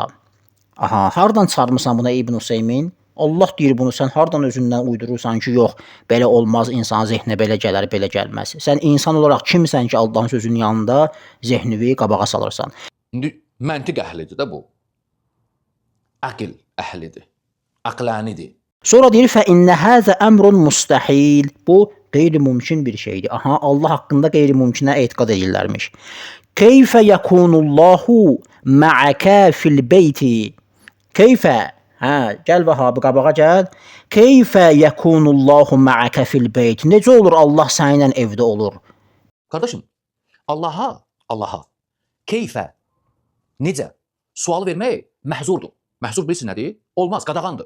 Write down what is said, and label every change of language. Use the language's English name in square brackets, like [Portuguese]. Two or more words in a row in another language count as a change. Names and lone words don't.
[Azerbaijani] Aha, hardan çıxarmısan buna İbn Hüseymin? Allah deyir bunu, sən hardan özündən uydurursan ki, yox, belə olmaz, insan zehninə belə gələr, belə gəlməz. Sən insan olaraq kimsən ki, Allahın sözünün yanında zehnini qabağa salırsan? Məntiq əhlidir də bu. Aql əhlidir. Aqlanidir. Sonra deyir, [Arabic] فَإِنَّ هَذَا أَمْرٌ مُسْتَحِيل. [Azerbaijani] Bu, qeyri-mümkün bir şeydir. Aha, Allah haqqında qeyri-mümkünə etiqad edirlərmiş. [Arabic] كَيْفَ يَكُونُ اللّٰهُ مَعَكَ فِي الْبَيْتِ. [Azerbaijani] Keyfə, gəl vəhabi, qabağa gəl. [Arabic] كيف يكون الله معك في البيت. [Azerbaijani] Necə olur Allah səninlə evdə olur? Qardaşım, Allaha keyfə, necə? Sual vermək məhzurdur. Məhzur bilirsin nədir? Olmaz, qadağandır.